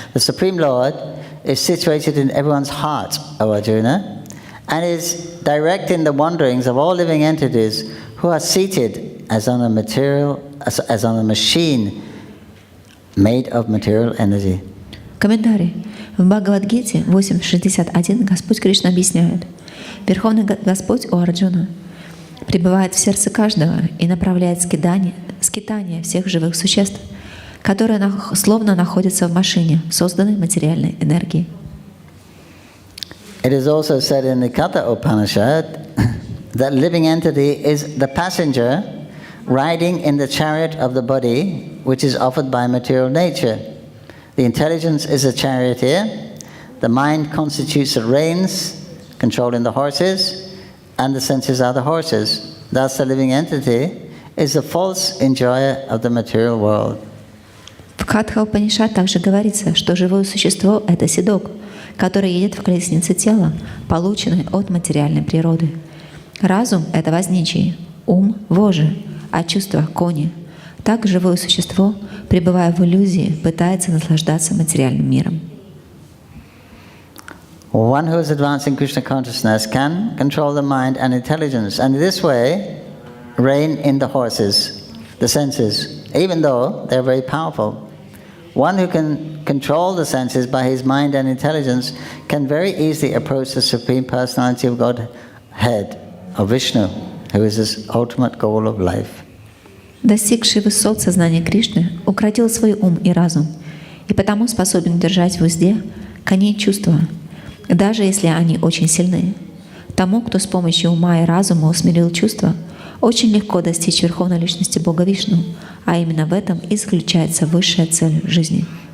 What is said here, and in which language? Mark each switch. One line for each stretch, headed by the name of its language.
English: The Supreme Lord is situated in everyone's heart, O Arjuna, and is directing the wanderings of all living entities who are seated as on a machine made of material energy.
Russian: Комментарий. В Бхагавад-гите 8.61 Господь Кришна объясняет, Верховный Господь у Арджуна пребывает в сердце каждого и направляет скитание всех живых существ, которые словно находятся в машине, созданной материальной энергией.
English: It is also said in the Katha Upanishad that living entity is the passenger riding in the chariot of the body, which is offered by material nature. The intelligence is a charioteer, the mind constitutes the reins, controlling the horses, and the senses are the horses. Thus the living entity is the false enjoyer of the material world.
Russian: В Катха Упанишад также говорится, что живое существо — это седок, который едет в колеснице тела, полученной от материальной природы. Разум — это возничий, ум — вожжи, а чувства — кони. Так живое существо, пребывая в иллюзии, пытается наслаждаться материальным миром.
English: One who is advancing Krishna consciousness can control the mind and intelligence, and in this way rein in the horses, the senses, even though they're very powerful. One who can control the senses by his mind and intelligence can very easily approach the Supreme Personality of Godhead, of Vishnu, who is his ultimate goal of life.
Russian: Достигший высот сознания Кришны укротил свой ум и разум, и потому способен держать в узде коней чувства, даже если они очень сильны. Тому, кто с помощью ума и разума усмирил чувства, очень легко достичь верховной личности Бога Вишну, а именно в этом и заключается высшая цель жизни.